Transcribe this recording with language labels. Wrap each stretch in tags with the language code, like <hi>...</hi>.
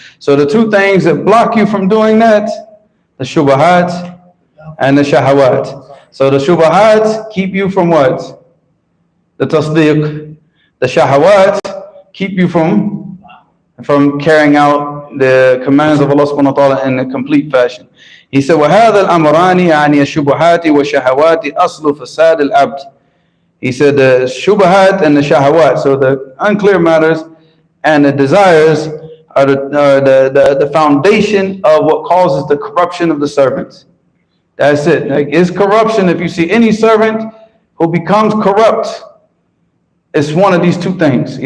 <en>So the two things that block you from doing that, the shubahat and the shahawat. So the shubahat keep you from what? The tasdeeq. The shahawat keep you from carrying out the commands of Allah subhanahu wa ta'ala in a complete fashion. He said,</en> <ar>وَهَذَا الْأَمْرَانِ عَنِ الشُّبُهَاتِ وَالشَّهَوَاتِ أَصْلُ فَسَادِ الْعَبْدِ.</ar> <en>He said the shubahat and the shahawat, so the unclear matters and the desires are the foundation of what causes the corruption of the servant. That's it. Like, it's corruption. If you see any servant who becomes corrupt, it's one of these two things.</en>